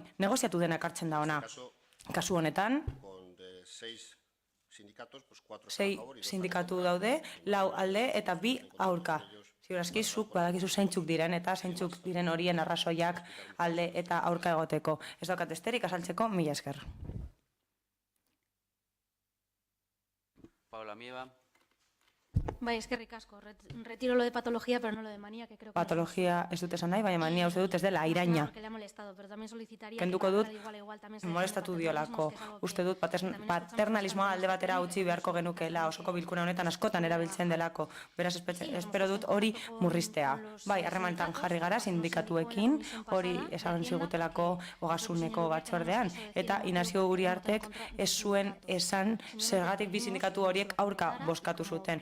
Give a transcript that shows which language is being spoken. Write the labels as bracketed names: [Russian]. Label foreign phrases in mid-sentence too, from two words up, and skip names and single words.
[Basque] Negoziatu denak hartzen da ona. Kasu honetan, 6 sindikatu daude, 4 alde eta 2 aurka. Ziurazki, zuk badakizu zeintzuk diren eta zeintzuk diren horien arrazoiak alde eta aurka egoteko. Ez daukat besterik azaltzeko, mila esker. Paula Amieba. Bai, eskerrik asko. [Spanish] Retiro lo de patología, pero no lo de manía, que creo que... [Basque] Patologia ez dut esan nahi, baina mania uste dut ez dela iraina. [Spanish] Porque le ha molestado, pero también solicitaría... [Basque] Kenduko dut, molestatu diolako. Uste dut paternalismoa alde batera utzi beharko genukeela, osoko bilkura honetan askotan erabiltzen delako. Beraz, espero dut hori murriztea. Bai, harremanetan jarri gara sindikatuekin, hori esan zigutelako ogasuneko batzordean, eta Inazio Uriartek ez zuen esan zergatik bi sindikatu horiek aurka bozkatu zuten.